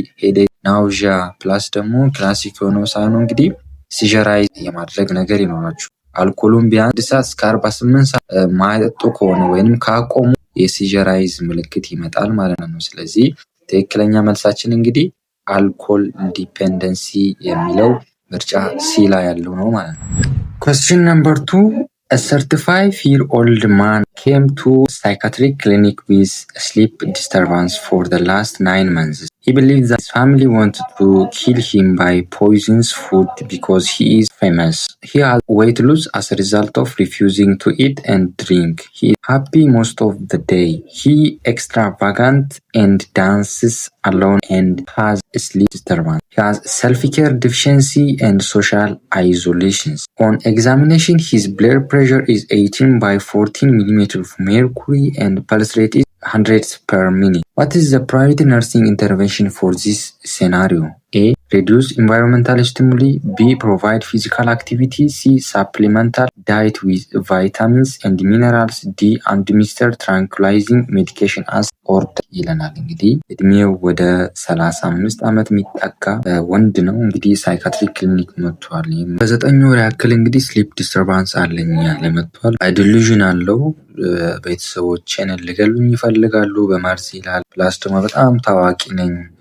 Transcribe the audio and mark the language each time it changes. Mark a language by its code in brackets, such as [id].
[am] ሄዴክ፣ ናውዣ ፕላስ ደግሞ ክላሲክ የሆነው ሳይሆን እንግዲህ ሲዥራይዝ የማድረግ ነገር ይኖራችሁ። አልኮሉን ቢያንስ ሰዓት እስከ 48 ሰዓት ማይጠጡ ከሆነ ወይንም ካቆሙ የሲዥራይዝ ምልክት ይመጣል ማለት ነው። ስለዚህ ትክክለኛ መልሳችን እንግዲህ አልኮል ዲፔንደንሲ የሚለው ምርጫ ሲ ላይ ያለው ነው ማለት ነው። [en] Question number 2. A 35-year-old man came to psychiatric clinic with sleep disturbance for the last 9 months. He believes that his family wanted to kill him by poisons food because he is famous. He has weight loss as a result of refusing to eat and drink. He is happy most of the day. He extravagant and dances alone and has sleep disturbance. He has self-care deficiency and social isolations. On examination, his blood pressure is 18 by 14 millimeters of mercury and pulse rate is 100 per minute. What is the priority nursing intervention for this scenario? A. Reduce environmental stimuli. B. Provide physical activity. C. Supplemental diet with vitamins and minerals. D. Administer tranquilizing medication as ordered [am] ይለናል። እንግዲህ እድሜው ወደ 35 ዓመት የሚጠጋ ወንድ ነው። እንግዲህ ሳይካትሪክ ክሊኒክ መጥቷል። በ9 ወር ያክል እንግዲህ ስሊፕ ዲስተርባንስ አለኝ ያለ መጥቷል። ዲሉዥን አለው። ቤተሰቦቼን ሊገሉኝ ይፈልጋሉ በማርስ ይላል። ፕላስ ደግሞ በጣም ታዋቂ ነኝ